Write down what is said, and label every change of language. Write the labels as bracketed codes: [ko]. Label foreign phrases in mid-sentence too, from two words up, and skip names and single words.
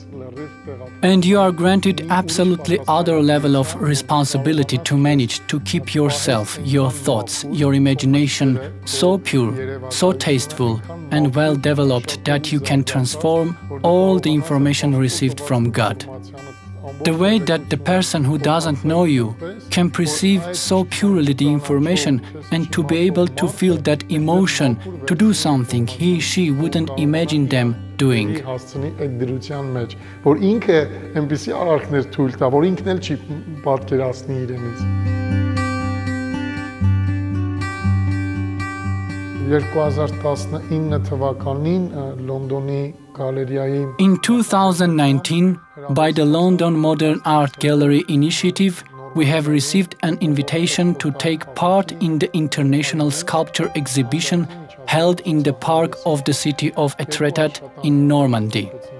[en] And you are granted absolutely other level of responsibility to manage to keep yourself, your thoughts, your imagination so pure, so tasteful and well developed that you can transform all the information received from God. The way that the person who doesn't know you can perceive so purely the information and to be able to feel that emotion, to do something she wouldn't imagine them doing. [hy] Որ ինքը այնպիսի արարքներ թույլ տա, որ ինքն էլ չի պատկերացնի իրենից։ 2019 թվականին Լոնդոնի գալերիայի [en] In 2019, by the London Modern Art Gallery initiative, we have received an invitation to take part in the international sculpture exhibition held in the park of the city of Etretat in Normandy.